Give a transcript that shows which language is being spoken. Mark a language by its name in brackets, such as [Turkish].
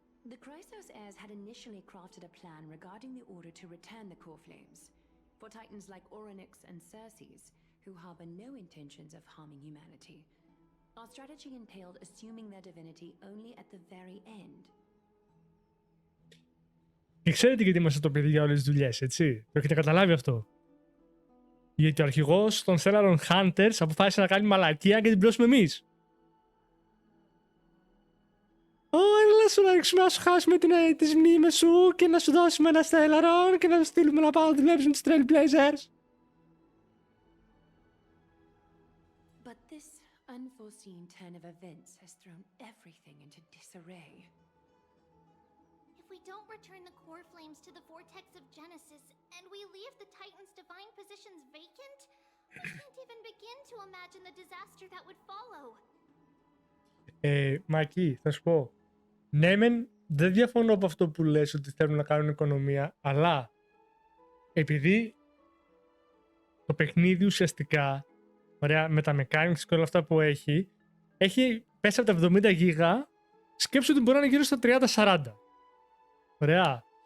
[English] The Chrysos heirs had initially crafted a plan regarding the order to return the core flames, for titans like Orynyx and Circes, who harbor no intentions of harming humanity. Our strategy entailed assuming their divinity only at the very end. [Greek] Και ξέρετε γιατί είμαστε το παιδί για όλες τις δουλειές, έτσι. Το έχετε καταλάβει αυτό. Γιατί ο αρχηγός των Stellar Hunters αποφάσισε να κάνει μαλακία και την πλώσουμε εμείς. Έλα σου να ρίξουμε να σου χάσουμε τις μνήμες σου και να σου δώσουμε ένα Stellar και να σου στείλουμε να πάω να δουλέψουμε τους Trailblazers. [English] But this unforeseen turn of events has thrown everything into disarray. If we don't return the core flames to the vortex of Genesis, and we leave the Titan's divine positions vacant, we can't even begin to imagine the disaster that would follow. [Greek] Μακή, θα σου πω. Ναι, δεν διαφωνώ από αυτό που λες ότι θέλουν να κάνουν οικονομία, αλλά επειδή το παιχνίδι ουσιαστικά, ωραία, με τα mechanics και όλα αυτά που έχει πέσει από τα 70 γίγα, σκέψου ότι μπορεί να είναι γύρω στα 30-40. Ωραία.